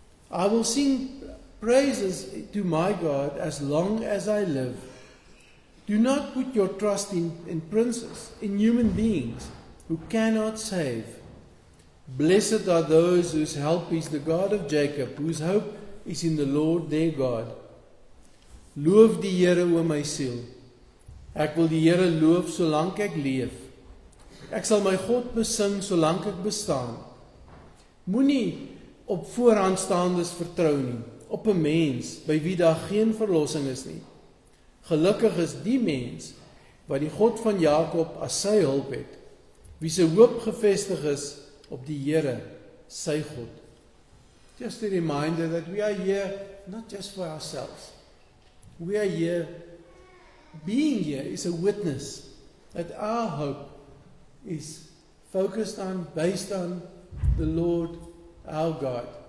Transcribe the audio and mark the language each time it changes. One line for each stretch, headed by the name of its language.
English: I will sing praises to my God as long as I live. Do not put your trust in princes, in human beings who cannot save. Blessed are those whose help is the God of Jacob, whose hope is in the Lord their God.
Afrikaans: Loof die Here, o my siel. Ek wil die Here loof solank ek leef. Ek sal my God besing solank ek bestaan. Moenie op vooraanstaandes vertrou nie, op 'n mens by wie daar geen verlossing is nie. Gelukkig is die mens wat die God van Jakob as sy hulp het, wie se hoop gefestig is op die Here, sy God.
English: Just a reminder that we are here not just for ourselves. We are here, being here is a witness that our hope is focused on, based on the Lord our God.